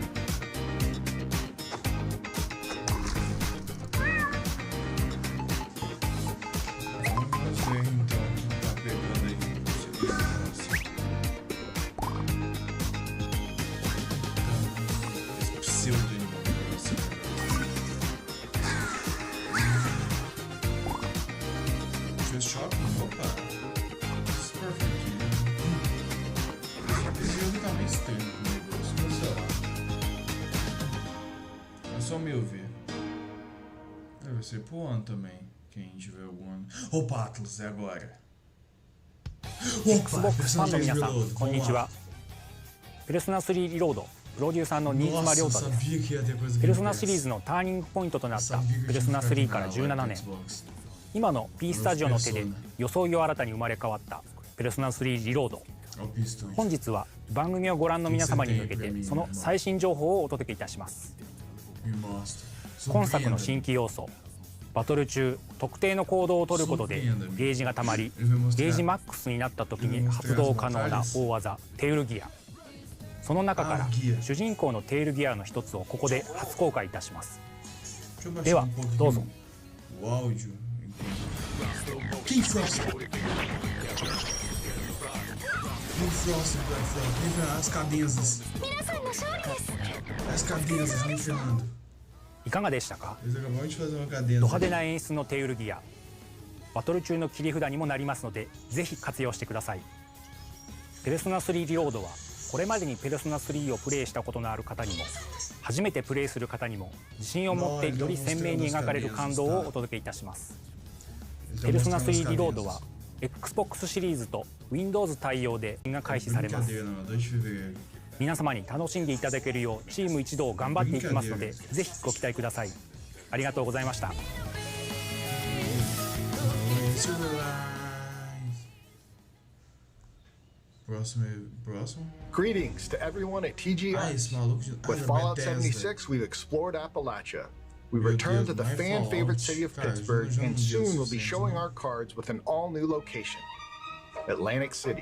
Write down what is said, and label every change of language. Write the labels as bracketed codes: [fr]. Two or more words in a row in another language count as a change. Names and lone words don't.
[pt] Vamos ver então o que tá pegando aí. Esse pseudo Animal Crossing. [en] Just shopping? Opa! This is perfect. [pt] Esse jogo tá meio estranho comigo, mas sei lá. É só meu ver. Deve ser pro ano também. Quem tiver algum ano. Opa, Atlas, é agora. Opa, [ja] Xbox ファンの皆さん、こんにちは。ペルソナ3リロード、プロデューサーの新妻亮太です。ペルソナシリーズのターニングポイントとなったペルソナ3から17年。今の P スタジオの手で装いを新たに生まれ変わったペルソナ3リロード。本日は番組をご覧の皆様に向けてその最新情報をお届けいたします。今作の新規要素、バトル中特定の行動を取ることでゲージがたまり、ゲージマックスになった時に発動可能な大技テールギア。その中から主人公のテールギアの一つをここで初公開いたします。ではどうぞ。 [pt] King Frost! As cadenzas. As cadenzas, me ferrando. [ja] いかがでしたか？ [pt] Eles acabaram de fazer uma cadenza. [ja] ド派手な演出のテールギア、バトル中の切り札にもなりますのでぜひ活用してください。ペルソナ3リロードはこれまでにペルソナ3をプレイしたことのある方にも初めてプレイする方にも自信を持ってより鮮明に描かれる感動をお届けいたします。ペルソナ3リロードは Xbox シリーズと Windows 対応でが開始されます。皆様に楽しんでいただけるようチーム一同頑張っていきますのでぜひご期待ください。ありがとうございました。 [en] Greetings to everyone at TGI. With Fallout 76, we've explored Appalachia. We returned to the fan-favorite city of Pittsburgh, and soon we'll be showing our cards with an all-new location, Atlantic City.